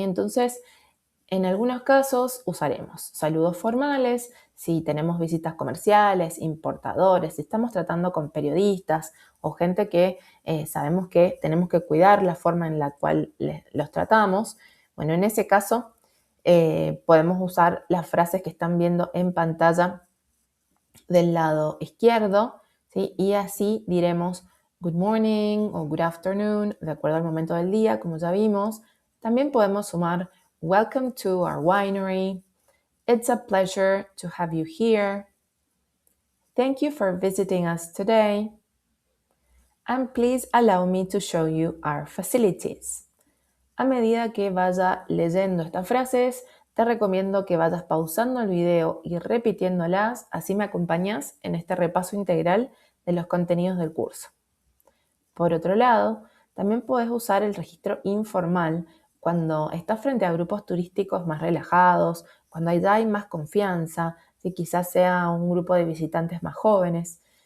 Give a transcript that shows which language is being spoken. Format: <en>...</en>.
<es>Entonces, en algunos casos usaremos saludos formales, si tenemos visitas comerciales, importadores, si estamos tratando con periodistas o gente que sabemos que tenemos que cuidar la forma en la cual los tratamos. Bueno, en ese caso podemos usar las frases que están viendo en pantalla del lado izquierdo, ¿sí? Y así diremos good morning o good afternoon, de acuerdo al momento del día, como ya vimos.</es> <en>También podemos sumar welcome to our winery, it's a pleasure to have you here, thank you for visiting us today, and please allow me to show you our facilities.</en> <es>A medida que vaya leyendo estas frases, te recomiendo que vayas pausando el video y repitiéndolas, así me acompañas en este repaso integral de los contenidos del curso. Por otro lado, también puedes usar el registro informal cuando estás frente a grupos turísticos más relajados, cuando ya hay más confianza, si quizás sea un grupo de visitantes más jóvenes.</es>